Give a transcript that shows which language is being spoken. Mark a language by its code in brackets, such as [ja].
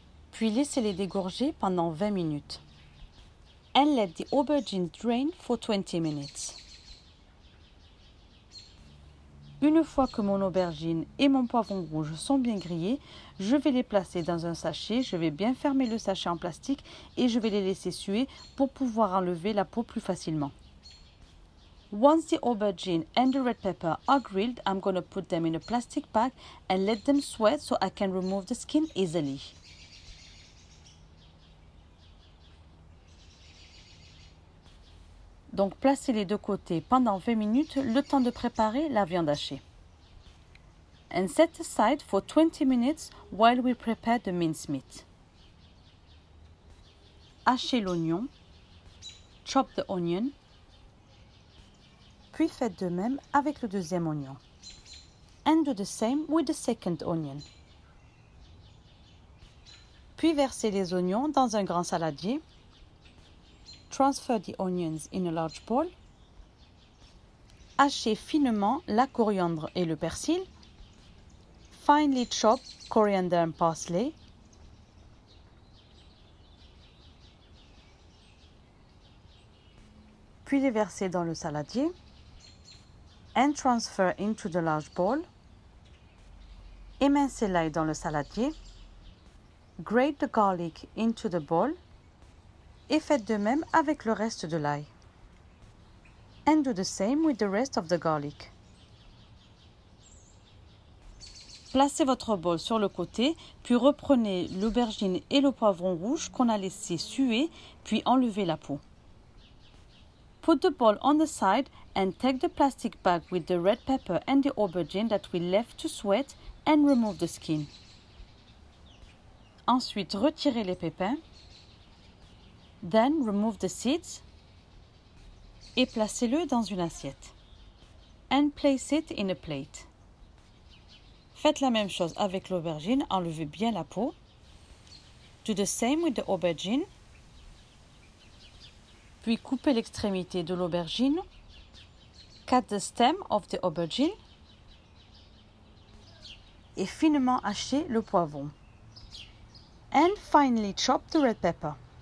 [fr] Puis laissez-les dégorger pendant 20 minutes. [en] And let the aubergine drain for 20 minutes. [fr] Une fois que mon aubergine et mon poivron rouge sont bien grillés, je vais les placer dans un sachet. Je vais bien fermer le sachet en plastique et je vais les laisser suer pour pouvoir enlever la peau plus facilement. [en] Once the aubergine and the red pepper are grilled, I'm going to put them in a plastic bag and let them sweat so I can remove the skin easily. [fr] Donc placez-les de côté pendant 20 minutes, le temps de préparer la viande hachée. [en] And set aside for 20 minutes while we prepare the mincemeat. [fr] Hachez l'oignon. [en] Chop the onion. [fr] Puis faites de même avec le deuxième oignon. [en] And do the same with the second onion. [fr] Puis versez les oignons dans un grand saladier. [en] Transfer the onions in a large bowl. [fr] Hachez finement la coriandre et le persil. [en] Finely chop coriander and parsley. [fr] Puis les verser dans le saladier. [en] And transfer into the large bowl. [fr] Émincez l'ail dans le saladier. [en] Grate the garlic into the bowl. [fr] Et faites de même avec le reste de l'ail. [en] And do the same with the rest of the garlic. [fr] Placez votre bol sur le côté, puis reprenez l'aubergine et le poivron rouge qu'on a laissé suer, puis enlevez la peau. [en] Put the bowl on the side and take the plastic bag with the red pepper and the aubergine that we left to sweat and remove the skin. [fr] Ensuite, retirez les pépins. [en] Then remove the seeds [fr] et placez-le dans une assiette. [en] And place it in a plate. [fr] Faites la même chose avec l'aubergine, enlevez bien la peau. [en] Do the same with the aubergine. [fr] Puis coupez l'extrémité de l'aubergine. [en] Cut the stem of the aubergine. [fr] Et finement hachez le poivron. [en] And finally chop the red pepper.